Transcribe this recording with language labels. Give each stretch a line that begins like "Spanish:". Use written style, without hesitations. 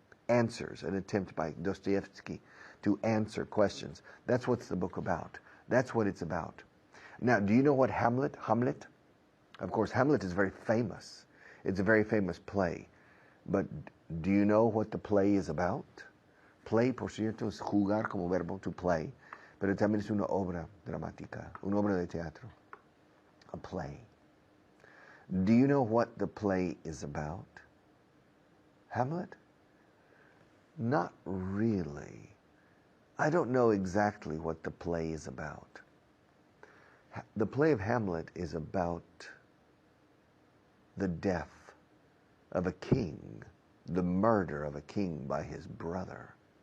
English: Answers, an attempt by Dostoevsky to answer questions. That's what the book about. That's what it's about. Now, do you know what Hamlet? Of course, Hamlet is very famous. It's a very famous play. But do you know what the play is about?
Spanish: Play, por cierto, es jugar como verbo,
English: to play,
Spanish: pero también es una obra dramática, una obra de teatro,
English: a play. Do you know what the play is about? Hamlet? Not really. I don't know exactly what the play is about. The play of Hamlet is about the death of a king, the murder of a king by his brother.